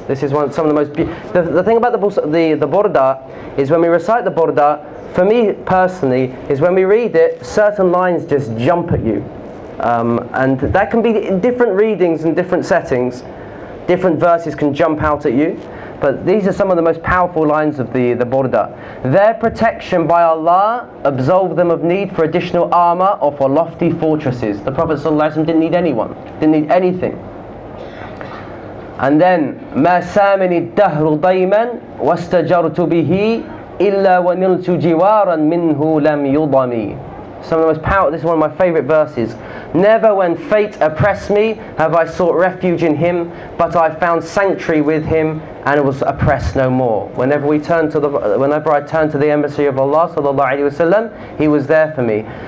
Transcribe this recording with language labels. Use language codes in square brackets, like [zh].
[en] This is some of the most the thing about the Burda is, when we recite the Burda, for me personally, is when we read it, certain lines just jump at you, and that can be in different readings and different settings. Different verses can jump out at you, but these are some of the most powerful lines of the Burda. Their protection by Allah absolved them of need for additional armor or for lofty fortresses. The Prophet ﷺ didn't need anyone, didn't need anything. [ar] And then, مَا سَامِنِ الدَّهْرُ ضَيْمًا وَاسْتَجَرْتُ بِهِ إِلَّا وَنِلْتُ جِوَارًا مِنْهُ لَمْ يُضَمِ. [en] Some of the most powerful, this is one of my favorite verses. "Never when fate oppressed me have I sought refuge in him, but I found sanctuary with him and was oppressed no more." Whenever I turn to the embassy of Allah sallallahu alaihi wasallam, he was there for me.